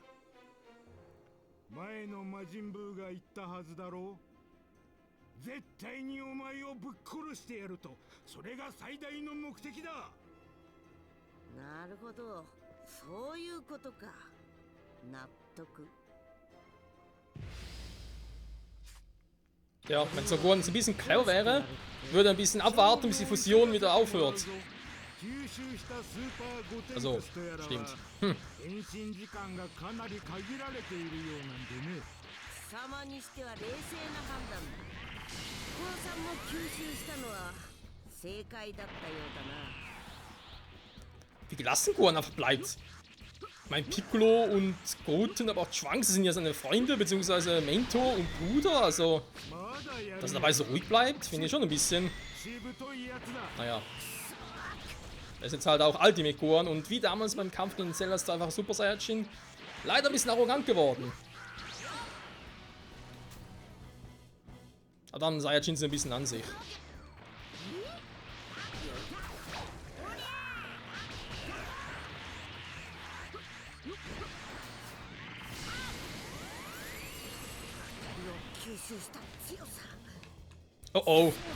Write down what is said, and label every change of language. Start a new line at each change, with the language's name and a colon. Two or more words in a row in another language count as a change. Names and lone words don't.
Japanese: 前の魔人ブーが言ったはずだろう。絶対にお前をぶっ殺してやると。それが最大の目的だ。なるほど、そういうことか。納得。
German: Ja, wenn Songoran ein bisschen clever wäre, würde er ein bisschen abwarten, bis die Fusion wieder aufhört. Also, stimmt.
Japanese: 変身時間がかなり限られているようなんでね。貴様にしては冷静な判断だ。小野さんも吸収したのは正解だったようだな。
German: Wie gelassen Gohan einfach bleibt. Mein Piccolo und Goten, aber auch Trunks sind ja seine Freunde, beziehungsweise Mentor und Bruder. Also,
Japanese: まだやる
German: dass er dabei so ruhig bleibt, finde ich schon ein bisschen.
Japanese: しぶといやつだ。
German: Naja. Er ist jetzt halt auch Ultimate Gohan und wie damals beim Kampf gegen Cell ist er einfach Super Saiyajin. Leider ein bisschen arrogant geworden. Aber dann Saiyajin sind ein bisschen an sich. Oh oh.